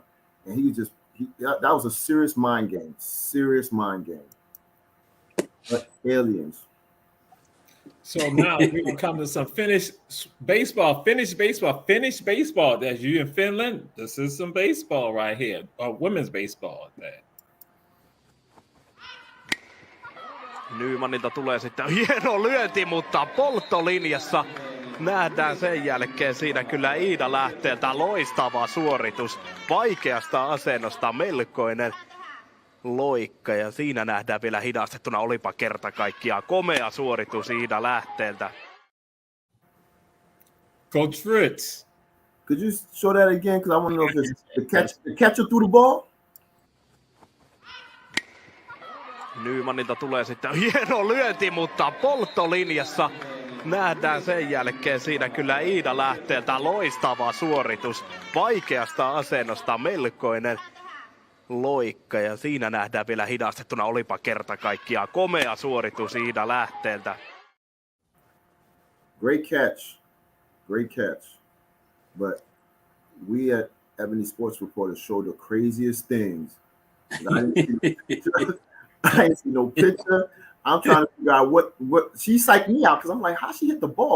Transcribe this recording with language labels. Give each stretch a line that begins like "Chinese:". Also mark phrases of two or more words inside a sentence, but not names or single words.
English: And he was just, that was a serious mind game. Serious mind game. But aliens. So now we will come to some finished baseball. That's you in Finland. This is some baseball right here. Women's baseball. That.
Finnish: Nymanilta tulee sitten hieno lyönti, mutta polttolinjassa nähdään sen jälkeen siinä kyllä Iida Lähteeltä loistava suoritus. Vaikeasta asennosta melkoinen loikka ja siinä nähdään vielä hidastettuna, olipa kerta kaikkiaan komea suoritus Iida Lähteeltä.
English: Coach Fritz. Could you show that again? Because I want to know if it's the catcher threw the ball.
Finnish: Nymanilta tulee sitten hieno lyönti, mutta polttolinjassa nähdään sen jälkeen siinä kyllä Iida Lähteeltä loistava suoritus. Vaikeasta asennosta melkoinen loikka ja siinä nähdään vielä hidastettuna, olipa kerta kaikkiaan komea suoritus Iida Lähteeltä.
English: Great catch. But we at Ebony Sports Reporters show the craziest things. I ain't see no picture. I'm trying to figure out what she psyched me out because I'm like, how she hit the ball?